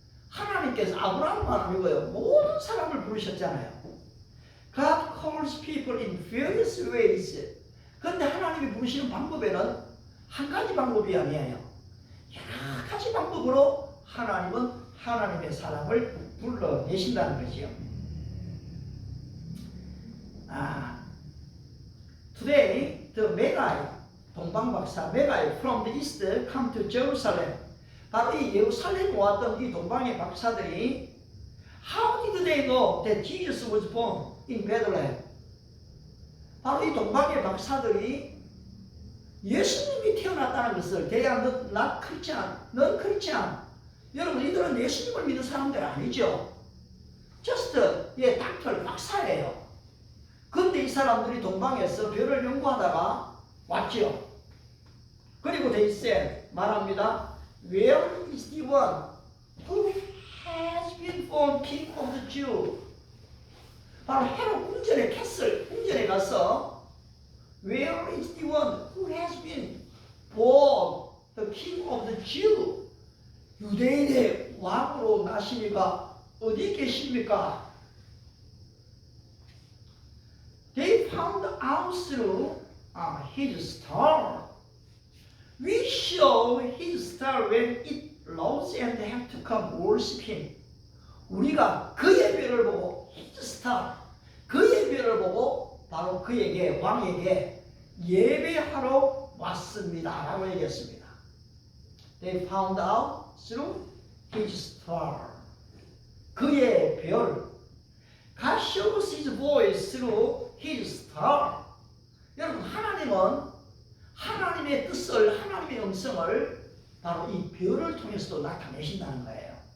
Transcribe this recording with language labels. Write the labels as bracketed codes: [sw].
[ko] 하나님께서 아브라함만 아니고요 모든 사람을 부르셨잖아요. [en] God calls people in various ways. [ko] 그런데 하나님이 부르시는 방법에는 한 가지 방법이 아니에요. 여러 가지 방법으로 하나님은 하나님의 사람을 불러내신다는 거지요. [en] Today, the Magi, 동방박사 Magi from the east come to Jerusalem. [ko] 바로 이 예루살렘에 왔던 이 동방의 박사들이 [en] How did they know that Jesus was born in Bethlehem? [ko] 바로 이 동방의 박사들이 예수님이 태어났다는 것을 [en] They are not Christian, non Christian. [ko] 여러분 이들은 예수님을 믿는 사람들 아니죠. Just 닥터 박사예요. 그런데 이 사람들이 동방에서 별을 연구하다가 왔죠. 그리고 [en] they said [ko] 말합니다. [en] Where is the one who has been born king of the Jews? [ko] 바로 헤롯 궁전의 캐슬 궁전에 가서 [en] Where is the one who has been born the king of the Jews? [ko] 유대인의 왕으로 나시니가 어디 계십니까? [en] They found out through his star. We saw his star when it rose and have to come worship him. [ko] 우리가 그의 별을 보고 [en] his star, [ko] 그의 별을 보고 바로 그에게 왕에게 예배하러 왔습니다. 라고 얘기했습니다. [en] They found out through his star. [ko] 그의 별. [en] God shows his voice through his star. [ko] 여러분 하나님은 하나님의 뜻을 하나님의 음성을 바로 이 별을 통해서도 나타내신다는 거예요.